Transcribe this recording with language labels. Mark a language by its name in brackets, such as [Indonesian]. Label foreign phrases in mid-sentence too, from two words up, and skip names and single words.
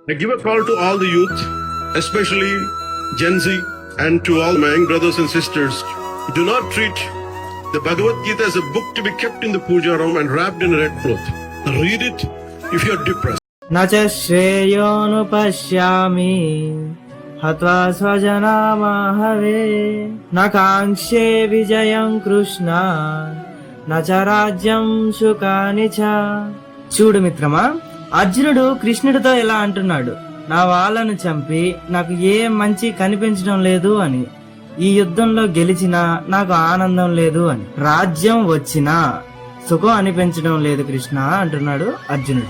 [English] I give a call to all the youth, especially Gen Z, and to all my young brothers and sisters. Do not treat the Bhagavad Gita as a book to be kept in the puja room and wrapped in a red cloth. Read it if you are depressed. [Sanskrit] न च श्रेयोनुपश्यामि हत्वा स्वजनामहवे न काङ्क्षे विजयं कृष्ण न च రాజ్యం సుఖాని చ. [Telugu] చూడు మిత్రమా, అర్జునుడు కృష్ణుడితో ఇలా అంటున్నాడు, నా వాళ్ళను చంపి నాకు ఏ మంచి కనిపించడం లేదు అని, ఈ యుద్ధంలో గెలిచినా నాకు ఆనందం లేదు అని, రాజ్యం వచ్చినా సుఖం అనిపించడం లేదు కృష్ణ అంటున్నాడు అర్జునుడు.